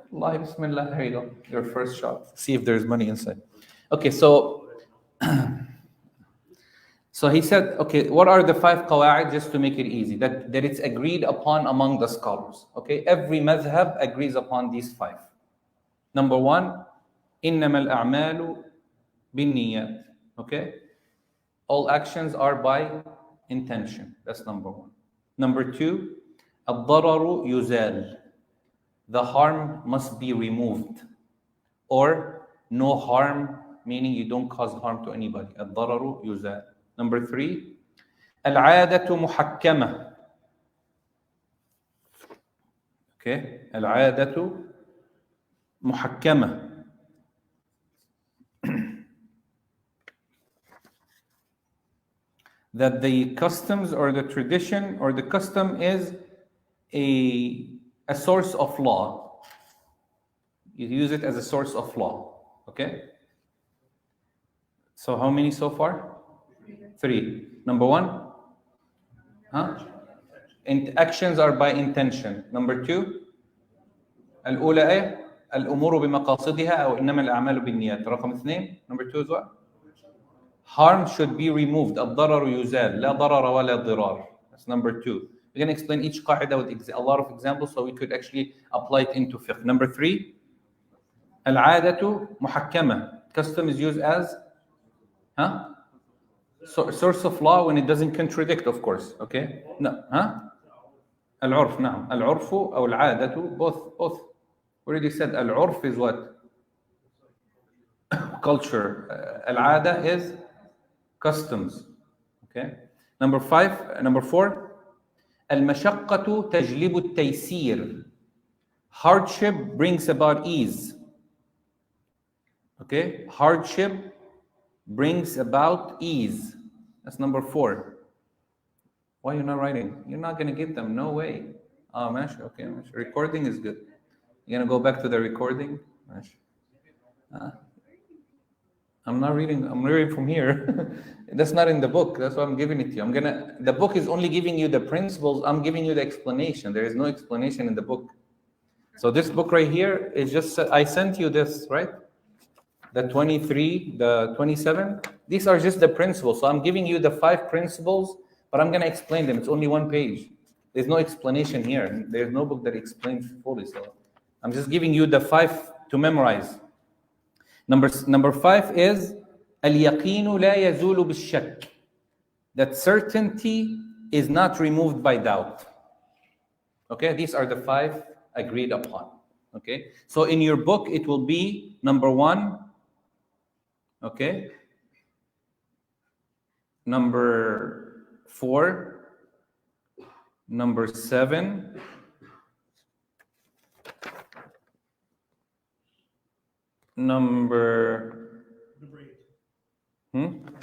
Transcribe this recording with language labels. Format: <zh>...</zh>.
<en>Allah, bismillah, here you go. Your first shot. See if there's money inside. Okay, so he said, okay, what are the 5 qawa'id, just to make it easy, that it's agreed upon among the scholars. Okay, every madhab agrees upon these 5. Number 1,</en> <ar>إِنَّمَا الْأَعْمَالُ بِالنِّيَّاتِ.</ar> <en>Okay, all actions are by intention. That's number 1. Number 2,</en> <ar>الضَّرَرُ يُزَالُ.</ar> <en>The harm must be removed. Or no harm, meaning you don't cause harm to anybody.</en> <ar>الضَّرَرُ يُزَالُ.</ar> <en>Number 3,</en> <ar>العادة محكمة.</ar> <en>Okay,</en> <ar>العادة محكمة.</ar> <en>That the customs or the tradition or the custom is a source of law. You use it as a source of law. Okay? So how many so far? 3. Number 1? Huh? actions are by intention. Number 2</en> <ar>الأولى إيه؟ الأمور بمقاصدها أو إنما الأعمال بالنيات. رقم 2</ar> <en>number 2 is what? Harm should be removed.</en> <ar>الضرر يزال. لا ضرر ولا ضرار.</ar> <en>That's number 2. We're going to explain each قاعدة with a lot of examples so we could actually apply it into fiqh. Number 3</en> <ar>العادة محكمة.</ar> <en>Custom is used as source of law when it doesn't contradict, of course. Okay? No.</en> <ar>العرف. نعم. العرف أو العادة</ar> <en>both. Already said العرف is what? Culture.</en> <ar>العادة</ar> <en>is customs. Okay? Number 4</en> <ar>المشقة تجلب التيسير.</ar> <en>Hardship brings about ease. Okay? Hardship brings about ease. That's number 4. Why are you not writing? You're not going to get them. No way. Oh,</en> <ar>ماشي.</ar> <en>Okay, ماشي. Recording is good. You're going to go back to the recording?</en> <ar>ماشي.</ar> <en>I'm not reading. I'm reading from here. That's not in the book. That's why I'm giving it to you. The book is only giving you the principles. I'm giving you the explanation. There is no explanation in the book. So this book right here is just, I sent you this, right? The 23, the 27. These are just the principles. So I'm giving you the 5 principles, but I'm going to explain them. It's only 1 page. There's no explanation here. There's no book that explains fully. So I'm just giving you the 5 to memorize. Number 5 is</en> <ar>اليقين لا يزول بالشك.</ar> <en>That certainty is not removed by doubt. Okay, these are the 5 agreed upon. Okay, so in your book it will be number 1. Okay, number 4, number 7, number 8.</en>